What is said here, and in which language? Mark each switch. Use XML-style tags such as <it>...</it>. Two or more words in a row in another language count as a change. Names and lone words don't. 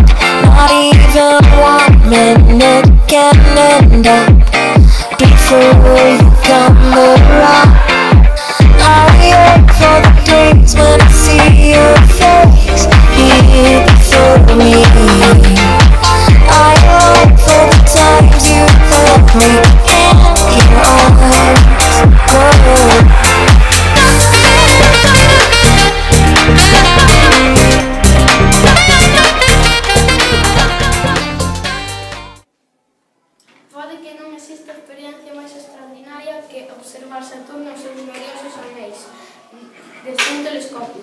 <en>Not even 1 minute can end up before you come around. I hope for the days when I see your face here before me. I hope for the times you held me in your arms.</en> <gl>Pode que non exista experiencia máis extraordinaria que observar Saturno e os seus gloriosos anéis desde un telescopio.</gl>